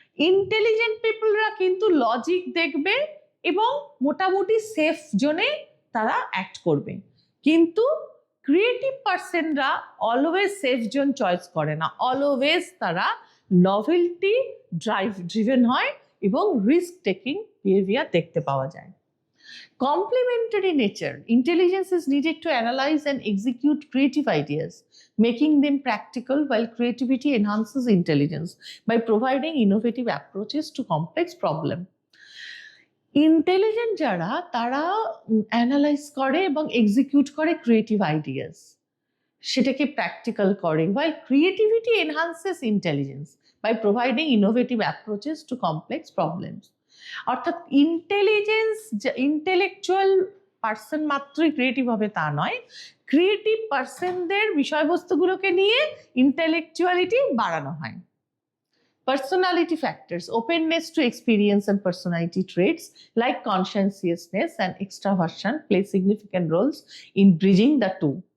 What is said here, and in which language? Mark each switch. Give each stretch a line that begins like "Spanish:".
Bangla: Intelligent পিপলরা কিন্তু logic দেখবে এবং মোটামুটি সেফ জোনে তারা অ্যাক্ট করবে, কিন্তু creative পার্সনরা always safe zone choice করে না, অলওয়েজ তারা নভেলটি ড্রিভেন হয় এবং রিস্ক টেকিং বিহেভিয়ার দেখতে পাওয়া যায়।
English: Complementary nature, intelligence is needed to analyze and execute creative ideas, making them practical, while creativity enhances intelligence by providing innovative approaches to complex problems.
Bangla: Intelligent যারা তারা analyse করে এবং execute করে creative ideas, সেটাকে practical করে,
English: while creativity enhances intelligence by providing innovative approaches to complex problems.
Bangla: অর্থাৎ intelligence, intellectual person মাত্রই creative হবে তা নয়, ক্রিয়েটিভ পার্সনদের বিষয়বস্তুগুলোকে নিয়ে ইন্টেলেকচুয়ালিটি বাড়ানো হয়।
English: Personality factors, openness to experience and personality traits like conscientiousness and extraversion play significant roles in bridging the two.